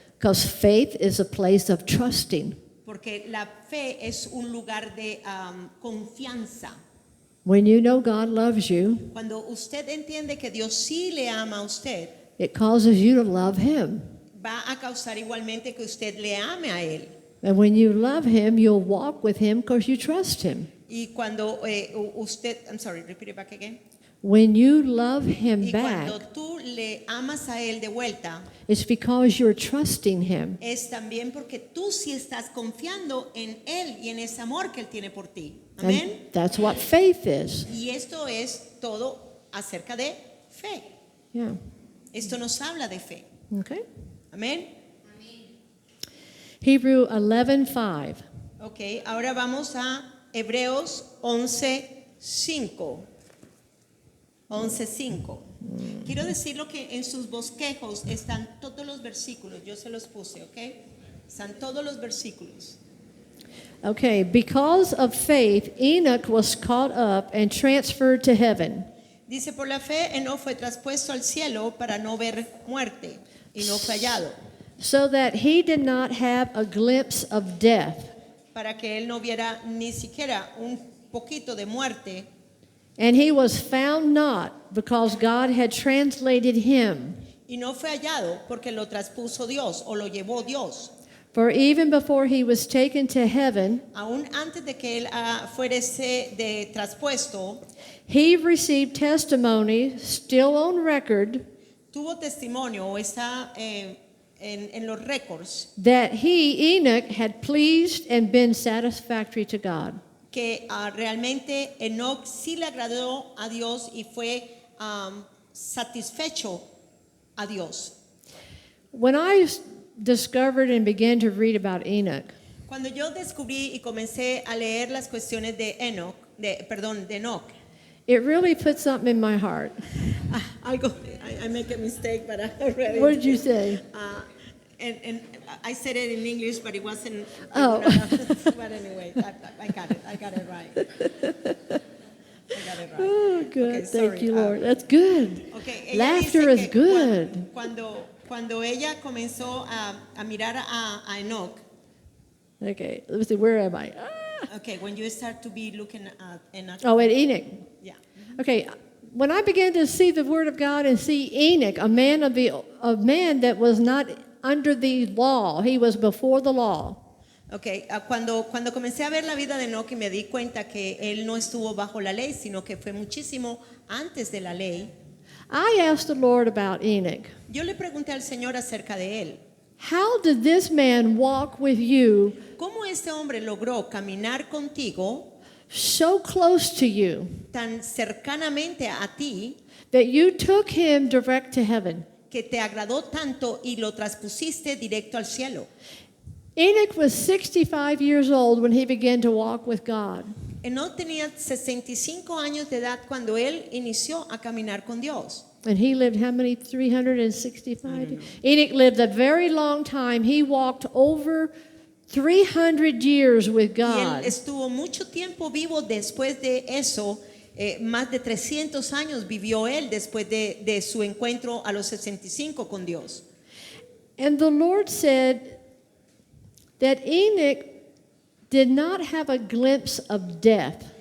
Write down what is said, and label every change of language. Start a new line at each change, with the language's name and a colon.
English: Because faith is a place of trusting.
Spanish: Porque la fe es un lugar de confianza.
English: When you know God loves you,
Spanish: Cuando usted entiende que Dios sí le ama a usted,
English: it causes you to love Him.
Spanish: va a causar igualmente que usted le ame a Él.
English: And when you love Him, you'll walk with Him because you trust Him.
Spanish: Y cuando usted,
English: I'm sorry, repeat it back again. When you love Him
Spanish: Y cuando
English: back,
Spanish: tú le amas a Él de vuelta,
English: it's because you're trusting Him.
Spanish: es también porque tú sí estás confiando en Él y en ese amor que Él tiene por ti. Amén.
English: And that's what faith is.
Spanish: Y esto es todo acerca de fe.
English: Yeah.
Spanish: Esto nos habla de fe.
English: Okay.
Spanish: Amén.
English: Hebrew 11:5.
Spanish: Ok, ahora vamos a Hebreos 11:5. 11:5. Quiero decirlo que en sus bosquejos están todos los versículos. Yo se los puse, ¿ok? Están todos los versículos.
English: Okay, because of faith, Enoch was caught up and transferred to heaven.
Spanish: Dice, por la fe, Enoc fue traspuesto al cielo para no ver muerte y no fue hallado,
English: So that he did not have a glimpse of death.
Spanish: para que él no viera ni siquiera un poquito de muerte.
English: And he was found not, because God had translated him.
Spanish: Y no fue hallado porque lo traspuso Dios o lo llevó Dios.
English: For even before he was taken to heaven,
Spanish: Aún antes de que él fuese de traspuesto,
English: he received testimony still on record
Spanish: tuvo testimonio o está en los récords
English: that he, Enoch, had pleased and been satisfactory to God.
Spanish: que realmente Enoc sí le agradó a Dios y fue satisfecho a Dios.
English: When I discovered and began to read about Enoch,
Spanish: Cuando yo descubrí y comencé a leer las cuestiones de Enoc, de Enoc,
English: it really put something in my heart. I make a mistake, but I already. What did you say? And I said it in English, but it wasn't. Oh. But anyway, I got it. I got it right. Oh, good. Okay, sorry. Thank you, Lord. That's good.
Spanish: Okay, ella Laughter dice
English: is
Spanish: que
English: good.
Spanish: Cuando ella comenzó a mirar a Enoc,
English: Okay, let me see. Where am I? Ah. okay, when you start to be looking at Enoc, Oh, at Enoch. yeah. Okay, when I began to see the Word of God and see Enoch, a man that was not under the law, he was before the law.
Spanish: Okay, cuando comencé a ver la vida de Enoc y me di cuenta que él no estuvo bajo la ley, sino que fue muchísimo antes de la ley,
English: I asked the Lord about Enoch.
Spanish: yo le pregunté al Señor acerca de él.
English: How did this man walk with you
Spanish: ¿Cómo este hombre logró caminar contigo
English: so close to you
Spanish: tan cercanamente a ti
English: that you took him direct to heaven?
Spanish: que te agradó tanto y lo traspusiste directo al cielo?
English: Enoch was 65 years old when he began to walk with God.
Spanish: Enoc tenía 65 años de edad cuando él inició a caminar con Dios.
English: And he lived how many? 365? Enoch lived a very long time. He walked over 300 years with
Spanish: Y él
English: God.
Spanish: estuvo mucho tiempo vivo después de eso. Más de 300 años vivió él después de su encuentro a los 65 con Dios.
English: And the Lord said that Enoch did not have a glimpse of death.